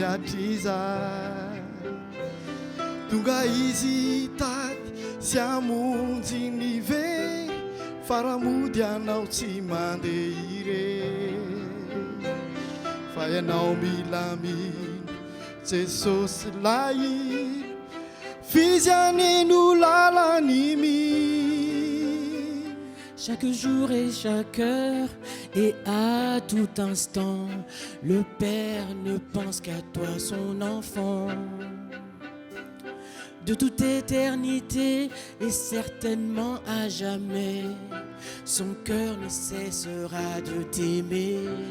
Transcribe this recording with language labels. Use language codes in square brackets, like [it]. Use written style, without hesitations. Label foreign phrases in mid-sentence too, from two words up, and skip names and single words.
[mg] atrizay tonga izy tady sy amonjy ny very fa raha mody anao tsy mandeha irery fa ianao milamina Jesosy lay fijaneno lalany [fr] chaque jour et chaque heure et à tout instant, le Père ne pense qu'à toi, son enfant. De toute éternité et certainement à jamais, son cœur ne cessera de t'aimer.